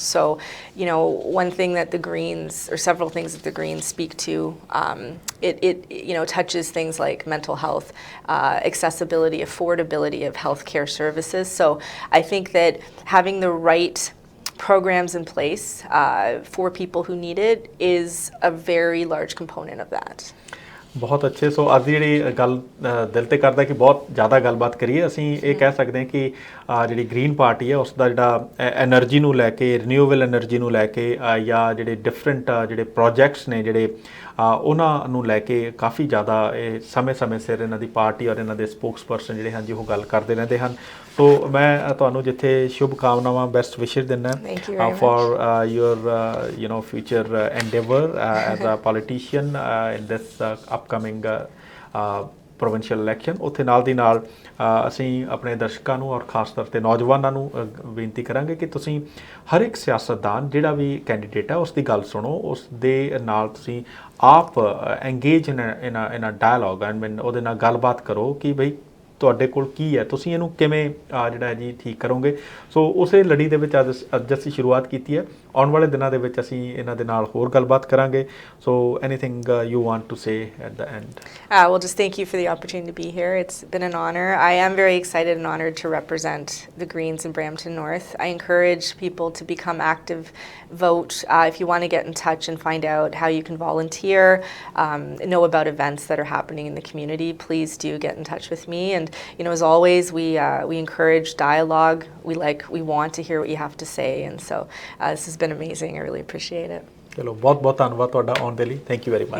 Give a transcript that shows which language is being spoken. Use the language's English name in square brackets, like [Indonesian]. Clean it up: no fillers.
[English] So, one thing that the Greens, or several things that the Greens speak to, it touches things like mental health, accessibility, affordability of healthcare services. So I think that having the right programs in place for people who need it is a very large component of that. [Punjabi] ਬਹੁਤ ਅੱਛੇ। ਸੋ ਅੱਜ ਦੀ ਜਿਹੜੀ ਗੱਲ ਦਿਲ 'ਤੇ ਕਰਦਾ ਕਿ ਬਹੁਤ ਜ਼ਿਆਦਾ ਗੱਲਬਾਤ ਕਰੀਏ। ਅਸੀਂ ਇਹ ਕਹਿ ਸਕਦੇ ਹਾਂ ਕਿ ਜਿਹੜੀ ਗ੍ਰੀਨ ਪਾਰਟੀ ਹੈ ਉਸ ਦਾ ਜਿਹੜਾ ਐਨਰਜੀ ਨੂੰ ਲੈ ਕੇ, ਰੀਨਿਊਏਬਲ ਐਨਰਜੀ ਨੂੰ ਲੈ ਕੇ ਜਾਂ ਜਿਹੜੇ ਡਿਫਰੈਂਟ ਜਿਹੜੇ ਪ੍ਰੋਜੈਕਟਸ ਨੇ ਜਿਹੜੇ ਉਹਨਾਂ ਨੂੰ ਲੈ ਕੇ ਕਾਫੀ ਜ਼ਿਆਦਾ ਇਹ ਸਮੇਂ ਸਿਰ ਇਹਨਾਂ ਦੀ ਪਾਰਟੀ ਔਰ ਇਹਨਾਂ ਦੇ ਸਪੋਕਸ ਪਰਸਨ ਜਿਹੜੇ ਹਨ ਜੀ ਉਹ ਗੱਲ ਕਰਦੇ ਰਹਿੰਦੇ ਹਨ। ਸੋ ਮੈਂ ਤੁਹਾਨੂੰ ਜਿੱਥੇ ਸ਼ੁਭ ਕਾਮਨਾਵਾਂ, [English] best wishes [Punjabi] ਦਿੰਦਾ [English] For your future endeavor as a politician in this upcoming provincial election. [Punjabi] ਉੱਥੇ ਨਾਲ ਦੀ ਨਾਲ ਅਸੀਂ ਆਪਣੇ ਦਰਸ਼ਕਾਂ ਨੂੰ ਔਰ ਖਾਸ ਤੌਰ 'ਤੇ ਨੌਜਵਾਨਾਂ ਨੂੰ ਬੇਨਤੀ ਕਰਾਂਗੇ ਕਿ ਤੁਸੀਂ ਹਰ ਇੱਕ ਸਿਆਸਤਦਾਨ ਜਿਹੜਾ ਵੀ ਕੈਂਡੀਡੇਟ ਹੈ ਉਸ ਦੀ ਗੱਲ ਸੁਣੋ, ਉਸ ਦੇ ਨਾਲ ਤੁਸੀਂ ਆਪ [English] engage in a dialogue [Punjabi] ਐਂਡ ਉਹਦੇ ਨਾਲ ਗੱਲਬਾਤ ਕਰੋ ਕਿ ਬਈ ਤੁਹਾਡੇ ਕੋਲ ਕੀ ਹੈ, ਤੁਸੀਂ ਇਹਨੂੰ ਕਿਵੇਂ ਜਿਹੜਾ ਜੀ ਠੀਕ ਕਰੋਗੇ। ਸੋ ਉਸੇ ਲੜੀ ਦੇ ਵਿੱਚ ਅੱਜ ਅਸੀਂ ਸ਼ੁਰੂਆਤ ਕੀਤੀ ਹੈ। ਆਉਣ ਵਾਲੇ ਦਿਨਾਂ ਦੇ ਵਿੱਚ ਅਸੀਂ ਇਹਨਾਂ ਦੇ ਨਾਲ ਹੋਰ ਗੱਲਬਾਤ ਕਰਾਂਗੇ। [English] So anything you want to say at the end? Well, just thank you for the opportunity to be here. It's been an honor. I am very excited and honored to represent the Greens in Brampton North. I encourage people to become active, vote. If you want to get in touch and find out how you can volunteer, know about events that are happening in the community, please do get in touch with me. And as always, we encourage dialogue. We want to hear what you have to say, and so this has been amazing. I really appreciate it. [Punjabi] ਚਲੋ ਬਹੁਤ ਧੰਨਵਾਦ ਤੁਹਾਡਾ ਆਉਣ ਦੇ ਲਈ। [English] Thank you very much.